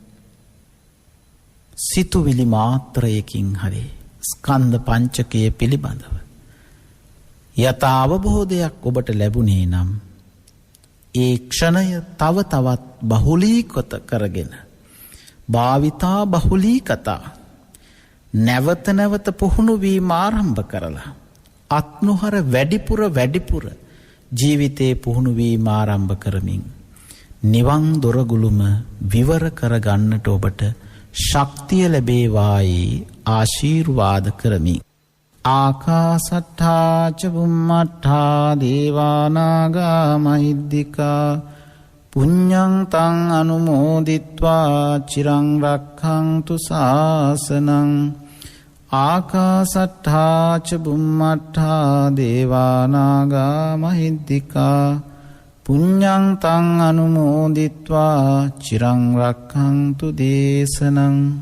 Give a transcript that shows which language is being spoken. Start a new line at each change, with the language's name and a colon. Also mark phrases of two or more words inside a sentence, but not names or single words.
Sinhala: සිතුවිලි මාත්‍රයකින් හරි ස්කන්ධ පංචකය පිළිබඳව යථා අවබෝධයක් ඔබට ලැබුණේ නම් ඒ ක්ෂණය තව තවත් බහුලීකృత කරගෙන භාවිතා බහුලීකතා නැවත නැවත පුහුණු වීම ආරම්භ කරලා අත්නුහර වැඩිපුර ජීවිතේ පුහුණු වීම ආරම්භ කරමින් නිවන් දොරගුළුම විවර කරගන්නට ඔබට ශක්තිය ලැබේවායි ආශීර්වාද කරමි.
Pali: ආකාසට්ඨා ච බුම්මට්ඨා දේවානාගා මහිද්దికා පුඤ්ඤං තං අනුමෝදිත්වා චිරං රක්ඛන්තු ශාසනං. ආකාසට්ඨා ච බුම්මට්ඨා දේවානාගා මහිද්దికා පුඤ්ඤං තං අනුමෝදිත්වා චිරං රක්ඛන්තු දේශනං.